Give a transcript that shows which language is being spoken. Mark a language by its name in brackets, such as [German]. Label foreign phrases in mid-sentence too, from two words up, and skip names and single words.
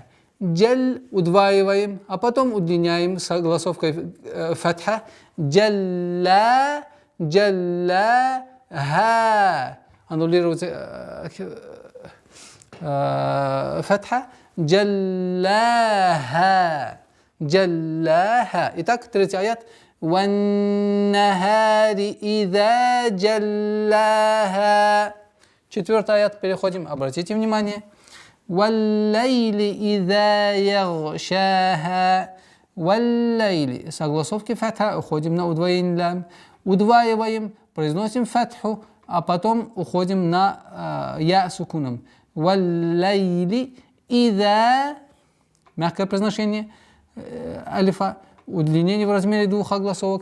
[Russian] Джаль удваиваем, а потом удлиняем с огласовкой фатха. Джаллаха. Аннулируется фатха. [Arabic] جَلَّاهَا جَلَّاهَا. [Russian] Итак, третий аят. [Arabic] وَالنَّهَارِ إِذَا جَلَّاهَا. [Russian] Четвертый аят. Переходим. Обратите внимание. [Arabic] وَاللَّيْلِ إِذَا يَغْشَاهَا. Валлайли. [Russian] С огласовки фатха уходим на удвоение лям. Удваиваем, произносим фатху, а потом уходим на я сукуном. [Arabic] وَاللَّيْلِ إِذَا. [Russian] Мягкое произношение алифа, удлинение в размере двух огласовок.